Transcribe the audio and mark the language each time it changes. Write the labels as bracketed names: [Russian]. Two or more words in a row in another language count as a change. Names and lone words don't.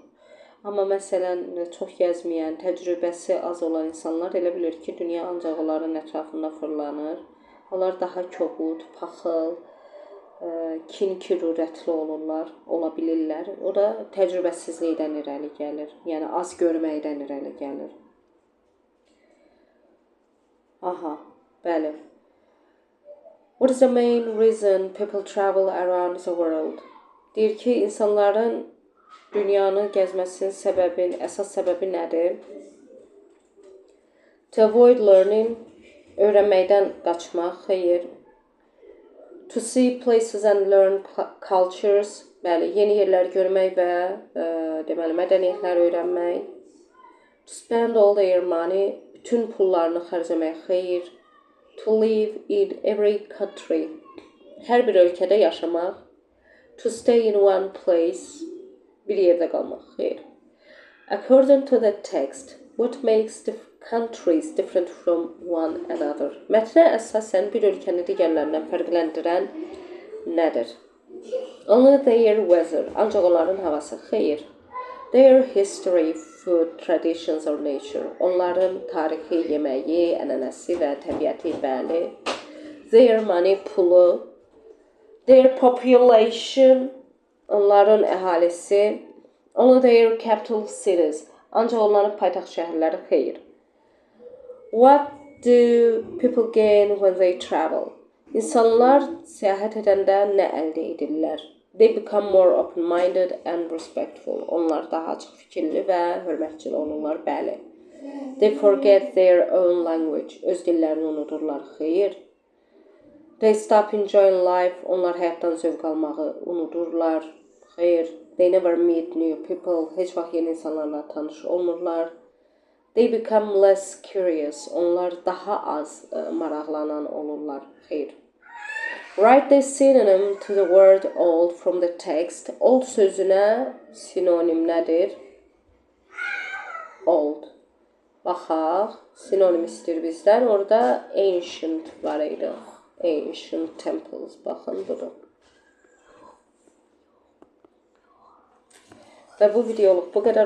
[Azerbaijani] Amma məsələn, çox gəzməyən, təcrübəsi az olan insanlar elə bilir ki, dünya ancaq onların ətrafında fırlanır. Onlar daha kobud, paxıl, kin-kürurətli olurlar, ola bilirlər. O da təcrübəsizlikdən irəli gəlir. Yəni, az görməkdən irəli gəlir. Aha, bəli. [English] What is the main reason people travel around the world? [Azerbaijani] Deyir ki, insanların dünyanı gəzməsinin əsas səbəbi nədir? [English] To avoid learning, [Azerbaijani] öyrənməkdən qaçmaq, xeyr. [English] To see places and learn cultures, [Azerbaijani] bəli, yeni yerlər görmək və deməli, mədəniyyətlər öyrənmək. [English] To spend all their money, [Azerbaijani] bütün pullarını xərcləmək, xeyr. [English] To live in every country, [Azerbaijani] hər bir ölkədə yaşamaq. [English] To stay in one place, [Azerbaijani] bir yerdə qalmaq, xeyr. [English] According to the text, what makes the countries different from one another? [Azerbaijani] Mətnə əsasən bir ölkəni digərlərindən fərqləndirən nədir? [English] Only their weather, [Azerbaijani] ancaq onların havası, xeyr. [English] Their history, food, traditions or nature, [Azerbaijani] onların tarixi, yeməyi, ənənəsi və təbiəti, bəli. [English] Their money, pulu. Their population, [Azerbaijani] onların əhalisi. [English] Only their capital cities, [Azerbaijani] ancaq onların paytaxt şəhərləri, xeyr. [English] What do people gain when they travel? [Azerbaijani] İnsanlar səyahət edəndə nə əldə edirlər? [English] They become more open-minded and respectful. [Azerbaijani] Onlar daha açıq fikirli və hörmətcil olurlar, bəli. [English] They forget their own language. [Azerbaijani] Öz dillərini unuturlar, xeyr. [English] They stop enjoying life. [Azerbaijani] Onlar həyatdan zövq almağı unuturlar, xeyr. [English] They never meet new people. [Azerbaijani] Heç vaxt yeni insanlarla tanış olmurlar. [English] They become less curious. [Azerbaijani] Onlar daha az maraqlanan olurlar, xeyr. [English] Write the synonym to the word old from the text. [Azerbaijani] Old sözünə sinonim nədir? Old. Baxaq, sinonim istəyir bizdən. Orada ancient var idi. [English] Ancient temples. [Azerbaijani] Baxın, budur. Və bu videoluk bu qədər uşaqlar.